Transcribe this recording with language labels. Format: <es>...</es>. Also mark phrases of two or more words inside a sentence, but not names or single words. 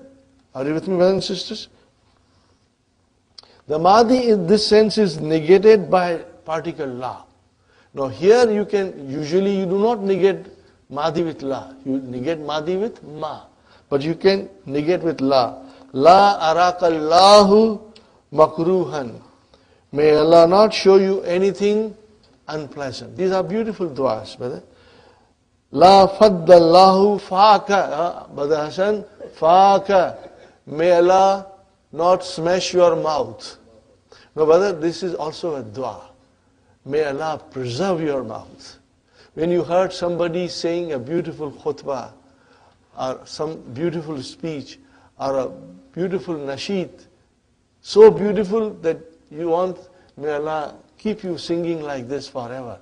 <en>Are you with me, brothers and sisters? The Madi in this sense is negated by particle la. Now here you can, usually you do not negate Madi with la. You negate Madi with ma. But you can negate with la.</en> <ar>لا أراك الله مكروها.</ar> <en>May Allah not show you anything unpleasant. These are beautiful du'as, brother.</en> <ar>لا فض الله فاك.</ar> <en>Brother Hassan, faaka. May Allah not smash your mouth. No, brother, this is also a dua. May Allah preserve your mouth. When you heard somebody saying a beautiful khutbah, or some beautiful speech, or a beautiful nasheed, so beautiful that you want, may Allah keep you singing like this forever.</en>